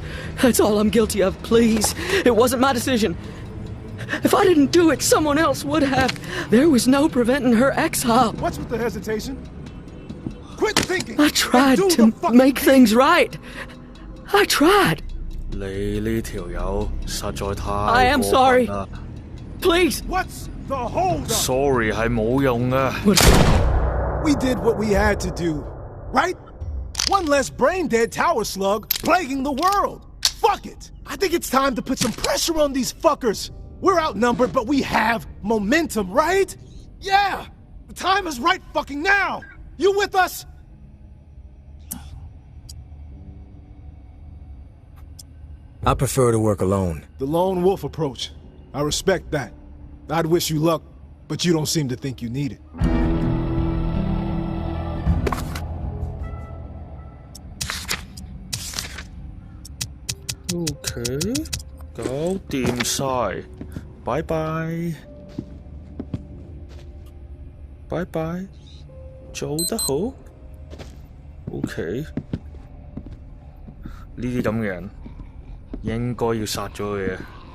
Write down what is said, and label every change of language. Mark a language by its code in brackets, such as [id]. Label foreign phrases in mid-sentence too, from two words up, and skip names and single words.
[en] That's all I'm guilty of, please. It wasn't my decision. If I didn't do it, someone else would have. There was no preventing her exile. What's with the hesitation? Quit thinking! I tried and do to the fucking make things right. I tried. [yue] 你呢條友實在太 [en] I am [yue] 過 [en] sorry. [yue] 分啦 [en] Please! What's the hold up? [yue] Sorry 係冇用嘅。 [en] We did what we had to do, right? One less brain-dead tower slug plaguing the world. Fuck it! I think it's time to put some pressure on these fuckers. We're outnumbered, but we have momentum, right? Yeah! The time is right fucking now! You with us? I prefer to work alone. The lone wolf approach. I respect that. I'd wish you luck, but you don't seem to think you need it. [yue] OK， 搞掂晒，拜拜，拜拜，做得好。OK， 呢啲咁嘅人應該要殺咗佢嘅。